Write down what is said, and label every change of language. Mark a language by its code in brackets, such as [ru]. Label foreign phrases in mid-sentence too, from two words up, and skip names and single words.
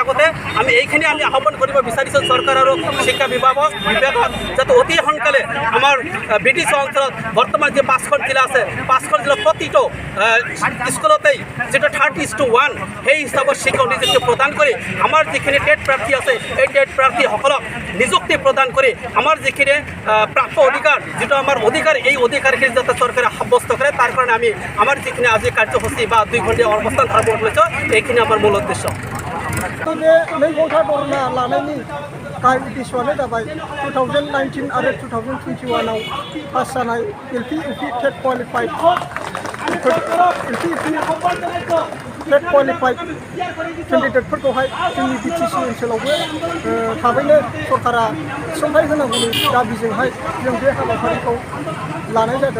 [as] আগতে আমি এইখিনি আমি আহ্বান কৰিব বিচাৰিছোঁ চৰকাৰ আৰু শিক্ষা বিভাগক যাতে অতি সোনকালে আমাৰ বিটিচি অঞ্চলত বৰ্তমান যে 5খন জিলা আছে, 5খন জিলাত প্ৰতিটো স্কুলতেই যিটো 30:1 সেই হিচাপত শিক্ষক নিযুক্তি প্ৰদান কৰি আমাৰ যিখিনি টেট প্ৰাৰ্থী আছে, এই টেট প্ৰাৰ্থীসকলক নিযুক্তি প্ৰদান কৰি আমাৰ যিখিনি প্ৰাপ্য অধিকাৰ, যিটো আমাৰ অধিকাৰ, এই অধিকাৰখিনি যাতে চৰকাৰে সাব্যস্ত কৰে, তাৰ কাৰণে আমি আমাৰ যিখিনি আজি কাৰ্যসূচী বা 2 ঘণ্টীয়া অৱস্থান ধাৰণ কৰিছোঁ, এইখিনি আমাৰ মূল উদ্দেশ্য। [brx] गाहाय उद्देश्यआनो जाबाय 2019 आरो 2021आव पास जानाय LP UP [en] TET qualified [brx] केन्डिडेटफोरखौहाय जोंनि बिटिसि ओनसोलावबो थाबैनो सरकारा थिसनथाइ होनांगौनि दाबिजोंहाय जों बे हाबाफारिखौ लानाय जादों।